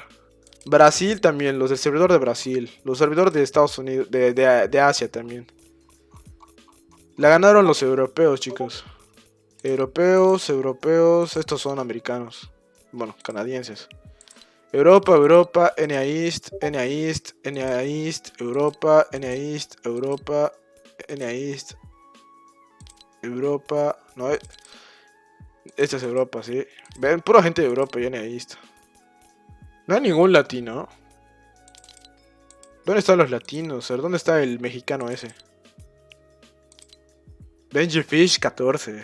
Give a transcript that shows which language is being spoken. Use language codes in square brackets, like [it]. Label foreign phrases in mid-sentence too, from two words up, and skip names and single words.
[es] Brasil también, los del servidor de Brasil. Los servidores de Estados Unidos, de Asia también. La ganaron los europeos, chicos. Europeos, estos son americanos. Bueno, canadienses. Europa, Europa, NA East, NA East, NA East, Europa, NA East, Europa, NA East, Europa, no, esta es Europa, sí. Ven, pura gente de Europa y NA East. No hay ningún latino. ¿Dónde están los latinos? ¿Dónde está el mexicano ese? Benji Fish, 14.